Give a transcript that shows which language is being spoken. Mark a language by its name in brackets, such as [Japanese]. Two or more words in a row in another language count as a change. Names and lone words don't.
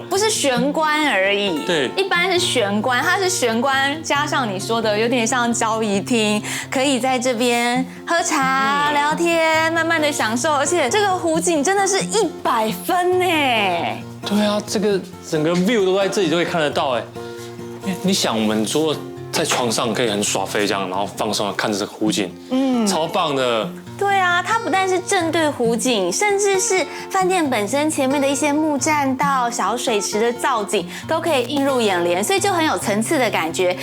[Chinese] 不是玄關而已。對，一般是玄關，它是玄關加上你說的有點像交誼廳，可以在這邊喝茶、聊天，慢慢的享受，而且這個湖景真的是100分哎。對啊，這個整個 view 都在這裡就可以看得到哎。你想，我們說在床上可以很耍飛這樣，然後放鬆看着這個湖景，超棒的。對啊，它不但是正對湖景，甚至是飯店本身前面的一些木棧道、小水池的造景，都可以映入眼簾，所以就很有層次的感覺。